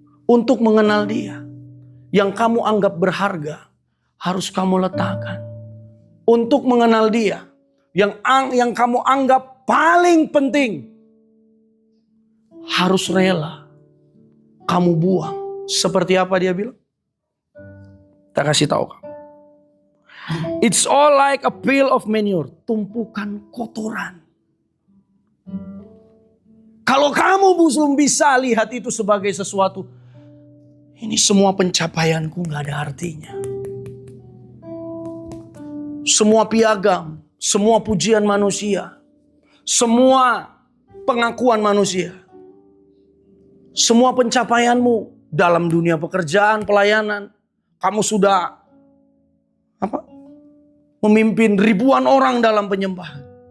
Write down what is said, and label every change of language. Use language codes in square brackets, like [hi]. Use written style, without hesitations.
[id] Untuk mengenal Dia, yang kamu anggap berharga harus kamu letakkan. Untuk mengenal Dia, yang kamu anggap paling penting harus rela kamu buang. Seperti apa dia bilang? Kita kasih tahu kamu. [en] It's all like a pile of manure. [id] Tumpukan kotoran. Kalau kamu belum bisa lihat itu sebagai sesuatu, ini semua pencapaianku gak ada artinya. Semua piagam, semua pujian manusia, semua pengakuan manusia, semua pencapaianmu dalam dunia pekerjaan, pelayanan, kamu sudah memimpin ribuan orang dalam penyembahan.